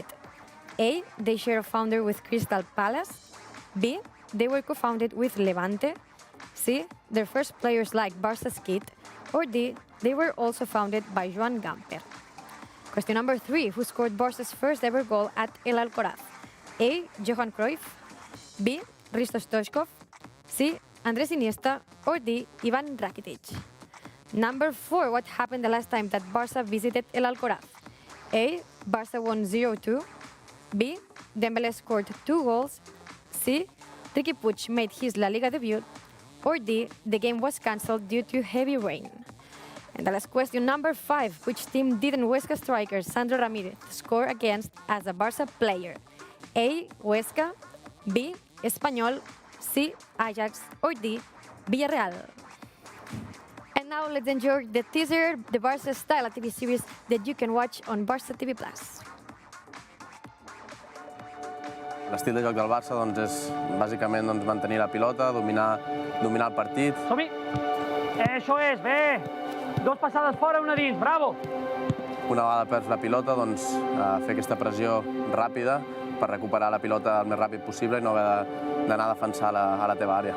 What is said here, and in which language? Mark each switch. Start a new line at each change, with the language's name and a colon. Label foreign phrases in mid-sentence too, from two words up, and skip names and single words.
English: A, they share a founder with Crystal Palace. B, they were co-founded with Levante. C, their first players like Barça's kit. Or D, they were also founded by Joan Gamper. Question number 3, who scored Barça's first ever goal at El Alcoraz? A, Johan Cruyff. B, Hristo Stoichkov. C, Andrés Iniesta. Or D, Ivan Rakitic. Number 4, what happened the last time that Barça visited El Alcoraz? A, Barça won 0-2. B, Dembélé scored 2 goals. C, Riqui Puig made his La Liga debut. Or D, the game was cancelled due to heavy rain. And the last question, number 5, which team didn't Huesca striker Sandro Ramirez score against as a Barça player? A, Huesca. B, Espanyol. C, Ajax. Or D, Villarreal. And now let's enjoy the teaser, the Barça Style TV series that you can watch on Barça TV+.
Catalan: L'estil de joc del Barça doncs, és bàsicament doncs, mantenir la pilota, dominar el partit. Som-hi! Això és, bé! 2 passades fora, una dins, bravo! Una vegada perds la pilota, doncs, fer aquesta pressió ràpida per recuperar la pilota el més ràpid possible i no haver d'anar a defensar a la teva àrea.